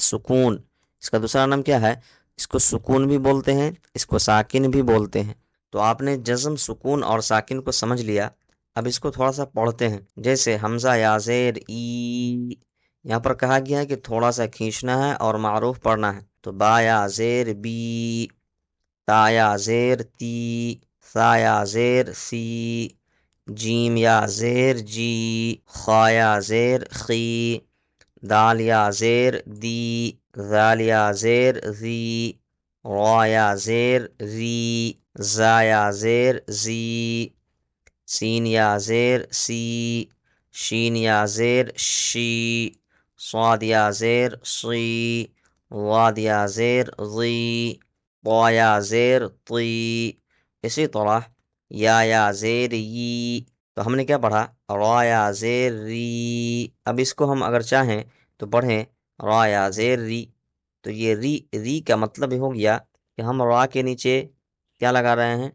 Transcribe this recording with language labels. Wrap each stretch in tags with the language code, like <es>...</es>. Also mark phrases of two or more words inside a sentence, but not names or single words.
<ur>سکون. اس کا دوسرا نام کیا ہے؟ اس کو سکون بھی بولتے ہیں، اس کو ساکن بھی بولتے ہیں. تو آپ نے جزم، سکون اور ساکن کو سمجھ لیا. اب اس کو تھوڑا سا پڑھتے ہیں. جیسے حمزہ یا زیر ای، یہاں پر کہا گیا ہے کہ تھوڑا سا کھینچنا ہے اور معروف پڑھنا ہے. تو با یا زیر بی، تا یا زیر تی، ثا یا زیر سی، جیم یا زیر جی، خا یا زیر خی، دال یا زیر دی، ذال یا زیر زی، را یا زیر ری، زا یا زیر زی، سین یا زیر سی، شین یا زیر شی، صاد یا زیر صی، واد یا زیر ضی، طا یا زیر طی. اسی طرح یا زیر ی. تو ہم نے کیا پڑھا؟ را یا زیر ری. اب اس کو ہم اگر چاہیں تو پڑھیں را یا زیر ری. تو یہ ری کا مطلب ہو گیا کہ ہم را کے نیچے کیا لگا رہے ہیں؟</ur>